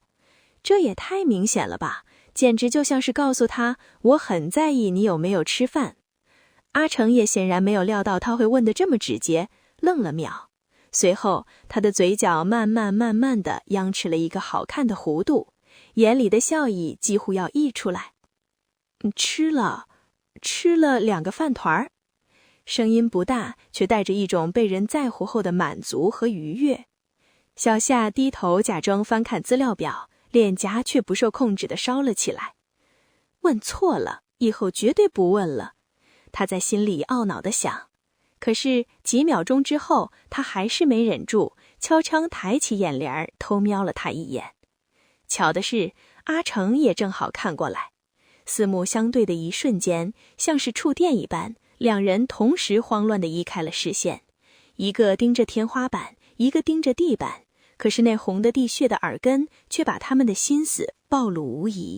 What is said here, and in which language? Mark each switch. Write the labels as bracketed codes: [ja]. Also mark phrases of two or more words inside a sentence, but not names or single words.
[zh] 這也太明顯了吧，簡直就像是告訴他，我很在意你有沒有吃飯。阿成也顯然沒有料到他會問得這麼直接，愣了秒。隨後他的嘴角慢慢地央持了一個好看的弧度，眼裡的笑意幾乎要溢出來。吃了2 個飯團。聲音不大，卻帶着一種被人在乎後的滿足和愉悅。小夏低頭假裝翻看資料表，臉頰卻不受控制地燒了起來。問錯了，以後絕對不問了。他在心裡懊惱地想。可是幾秒鐘之後，他還是沒忍住，悄悄抬起眼簾偷瞄了他一眼。巧的是，阿成也正好看過來。四目相對的一瞬間，像是觸電一般，两人同時慌亂地移開了視線，一個盯着天花板，一個盯着地板，可是那紅的地穴的耳根卻把他們的心思暴露無遺。